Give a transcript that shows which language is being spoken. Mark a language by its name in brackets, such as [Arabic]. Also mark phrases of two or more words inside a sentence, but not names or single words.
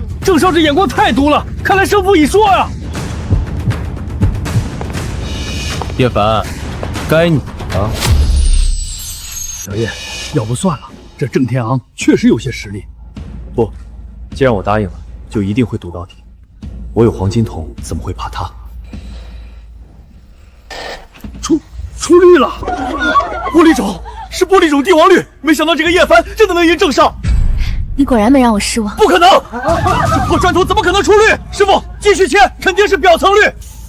[Chinese] 郑少这眼光太毒了，看来胜負已说呀！叶凡，该你了。小叶，要不算了，这郑天昂确實有些實力。不，既然我答應了，就一定會賭到底。我有黃金瞳，怎麼會怕他？出綠了！玻璃種是玻璃種帝王綠，沒想到這個葉凡真的能贏鄭少。你果然沒讓我失望。不可能，這破磚頭怎麼可能出綠？師傅，繼續切，肯定是表層綠。